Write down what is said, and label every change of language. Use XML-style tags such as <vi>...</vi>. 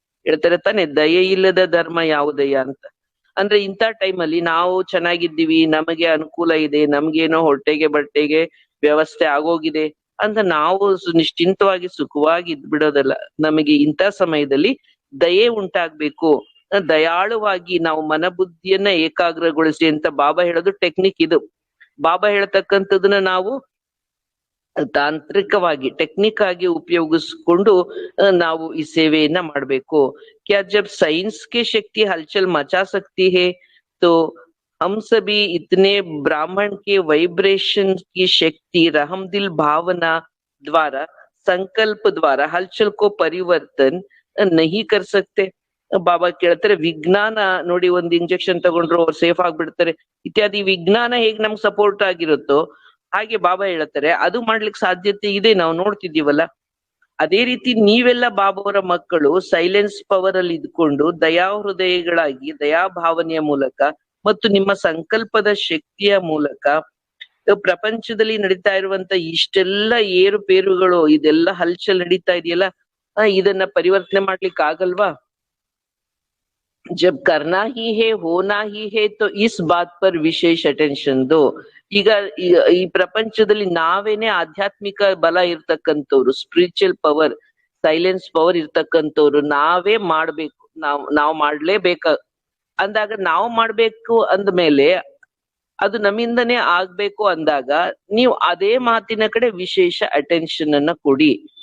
<kn>ಹೇಳ್ತಾರೆ ತಾನೆ, ದಯೆ ಇಲ್ಲದ ಧರ್ಮ ಯಾವುದಯ್ಯ ಅಂತ. ಅಂದ್ರೆ ಇಂಥ ಟೈಮಲ್ಲಿ ನಾವು ಚೆನ್ನಾಗಿದ್ದೀವಿ, ನಮಗೆ ಅನುಕೂಲ ಇದೆ, ನಮ್ಗೇನೋ ಹೊಟ್ಟೆಗೆ ಬಟ್ಟೆಗೆ ವ್ಯವಸ್ಥೆ ಆಗೋಗಿದೆ ಅಂತ ನಾವು ನಿಶ್ಚಿಂತವಾಗಿ ಸುಖವಾಗಿ ಇದ್ಬಿಡೋದಲ್ಲ. ನಮಗೆ ಇಂಥ ಸಮಯದಲ್ಲಿ ದಯೆ ಉಂಟಾಗ್ಬೇಕು. ದಯಾಳುವಾಗಿ ನಾವು ಮನಬುದ್ಧಿಯನ್ನ ಏಕಾಗ್ರಗೊಳಿಸಿ ಅಂತ ಬಾಬಾ ಹೇಳೋದು ಟೆಕ್ನಿಕ್ ಇದು. ಬಾಬಾ ಹೇಳ್ತಕ್ಕಂಥದನ್ನ ನಾವು ತಾಂತ್ರಿಕವಾಗಿ ಟೆಕ್ನಿಕ್ ಆಗಿ ಉಪಯೋಗಿಸ್ಕೊಂಡು ನಾವು ಈ ಸೇವೆಯನ್ನ ಮಾಡ್ಬೇಕು.</kn> <hi>ಕ್ಯಾ ಜಬ್ ಸೈನ್ಸ್ ಕೆ ಶಕ್ತಿ ಹಲ್ಚಲ್ ಮಚಾ ಸಕ್ತಿ ಹೇ तो हम सभी इतने ब्राह्मण के वाइब्रेशन की शक्ति रहमदिल भावना द्वारा संकल्प द्वारा हलचल को परिवर्तन नहीं कर सकते.</hi> <kn>ಬಾಬಾ ಕೇಳ್ತಾರೆ, ವಿಜ್ಞಾನ ನೋಡಿ ಒಂದ್ ಇಂಜೆಕ್ಷನ್ ತಗೊಂಡ್ರು ಅವ್ರು ಸೇಫ್ ಆಗ್ಬಿಡ್ತಾರೆ ಇತ್ಯಾದಿ. ವಿಜ್ಞಾನ ಹೇಗ್ ನಮ್ಗೆ ಸಪೋರ್ಟ್ ಆಗಿರುತ್ತೋ ಹಾಗೆ ಬಾಬಾ ಹೇಳ್ತಾರೆ ಅದು ಮಾಡ್ಲಿಕ್ಕೆ ಸಾಧ್ಯತೆ ಇದೆ, ನಾವು ನೋಡ್ತಿದೀವಲ್ಲ. ಅದೇ ರೀತಿ ನೀವೆಲ್ಲ ಬಾಬಾವರ ಮಕ್ಕಳು ಸೈಲೆನ್ಸ್ ಪವರ್ ಅಲ್ಲಿ ಇದ್ಕೊಂಡು ದಯಾ ಹೃದಯಗಳಾಗಿ ದಯಾ ಭಾವನೆಯ ಮೂಲಕ ಮತ್ತು ನಿಮ್ಮ ಸಂಕಲ್ಪದ ಶಕ್ತಿಯ ಮೂಲಕ ಪ್ರಪಂಚದಲ್ಲಿ ನಡೀತಾ ಇರುವಂತ ಇಷ್ಟೆಲ್ಲ ಏರುಪೇರುಗಳು ಇದೆಲ್ಲ ಹಲ್ಚಲ್ ನಡೀತಾ ಇದೆಯಲ್ಲ, ಇದನ್ನ ಪರಿವರ್ತನೆ ಮಾಡ್ಲಿಕ್ಕೆ ಆಗಲ್ವಾ?</kn> <hi>जब करना ही है होना ही है तो इस बात पर ವಿಶೇಷ ಅಟೆನ್ಷನ್ ದೋ.</hi> <kn>ಈಗ ಈ ಪ್ರಪಂಚದಲ್ಲಿ ನಾವೇನೆ ಆಧ್ಯಾತ್ಮಿಕ ಬಲ ಇರ್ತಕ್ಕಂಥವ್ರು, ಸ್ಪಿರಿಚುವಲ್ ಪವರ್, ಸೈಲೆನ್ಸ್ ಪವರ್ ಇರ್ತಕ್ಕಂಥವ್ರು ನಾವೇ ಮಾಡ್ಬೇಕು, ನಾವು ಮಾಡ್ಲೇಬೇಕ ಅಂದಾಗ, ನಾವು ಮಾಡ್ಬೇಕು ಅಂದ್ಮೇಲೆ ಅದು ನಮ್ಮಿಂದನೇ ಆಗ್ಬೇಕು ಅಂದಾಗ ನೀವು ಅದೇ ಮಾತಿನ ಕಡೆ ವಿಶೇಷ ಅಟೆನ್ಷನ್ ಅನ್ನ ಕೊಡಿ.</kn>